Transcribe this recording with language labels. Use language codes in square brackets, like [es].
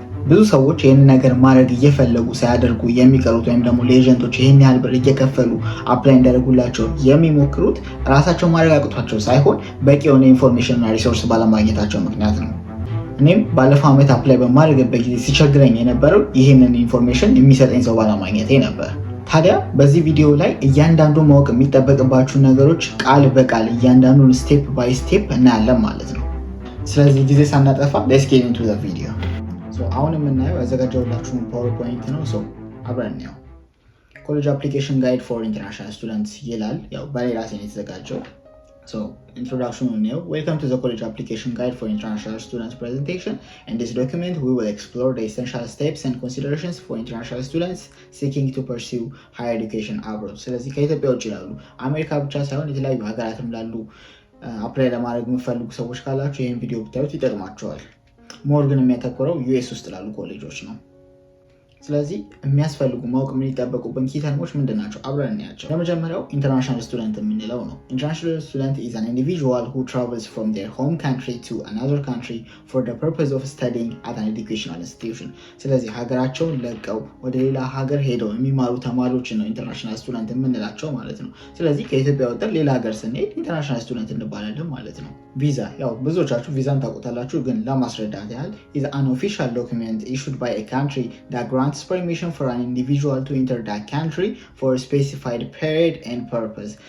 [am] ብዙ ሰዎች ይህን ነገር ማድረግ እየፈለጉ ሳያደርጉ የሚቀሩት ወይም ደግሞ ለኤጀንቶች ይህን ያህል ብር እየከፈሉ አፕላይ እንዲያደርጉላቸው የሚሞክሩት ራሳቸው ማድረግ አቅቷቸው ሳይሆን በቂ የሆነ ኢንፎርሜሽን እና ሪሶርስ ባለማግኘታቸው ምክንያት ነው። እኔም ባለፈው ዓመት አፕላይ በማድረግበት ጊዜ ሲቸግረኝ የነበረው ይህንን ኢንፎርሜሽን የሚሰጠኝ ሰው ባለማግኘቴ ነበር። ታዲያ በዚህ ቪዲዮ ላይ እያንዳንዱ ማወቅ የሚጠበቅባችሁ ነገሮች ቃል በቃል እያንዳንዱን ስቴፕ ባይ ስቴፕ እናያለን ማለት ነው። ስለዚህ ጊዜ ሳናጠፋ [en] ሌትስ ጌት ኢንቱ ዘ ቪዲዮ። [am] አሁን የምናየው ያዘጋጀሁላችሁን ፓወርፖይንት ነው። አብረን ነው [en] ኮሌጅ አፕሊኬሽን ጋይድ ፎር ኢንተርናሽናል ስቱደንትስ [am] ይላል። ያው በሌላ ሴን የተዘጋጀው introduction ነው። [en] Welcome to the college application guide for international students presentation. In this document we will explore the essential steps and considerations for international students seeking to pursue higher education abroad. [am] ስለዚህ ከኢትዮጵያ ውጭ ያሉ አሜሪካ ብቻ ሳይሆን የተለያዩ ሀገራትም ላሉ አፕላይ ለማድረግ የምትፈልጉ ሰዎች ካላችሁ ይህን ቪዲዮ ብታዩት ይጠቅማቸዋል። ሞር ግን የሚያተኩረው ዩኤስ ውስጥ ላሉ ኮሌጆች ነው። ስለዚህ የሚያስፈልጉ ማወቅ የሚጠበቁብን ኪ ተርሞች ምንድን ናቸው? አብረን እናያቸው። ለመጀመሪያው ኢንተርናሽናል ስቱደንት የምንለው ነው። ኢንተርናሽናል ስቱደንት [en] is an individual who travels from their home country to another country for the purpose of studying at an educational institution. [am] ስለዚህ ሀገራቸውን ለቀው ወደ ሌላ ሀገር ሄደው የሚማሩ ተማሪዎችን ነው ኢንተርናሽናል ስቱደንት የምንላቸው ማለት ነው። ስለዚህ ከኢትዮጵያ ወጥተን ሌላ ሀገር ስንሄድ ኢንተርናሽናል ስቱደንት እንባላለን ማለት ነው። ቪዛ፣ ያው ብዙዎቻችሁ ቪዛን ታውቁታላችሁ፣ ግን ለማስረዳት ያህል [en] is an official document issued by a country that grants permission for an individual to enter that country for a specified period and purpose.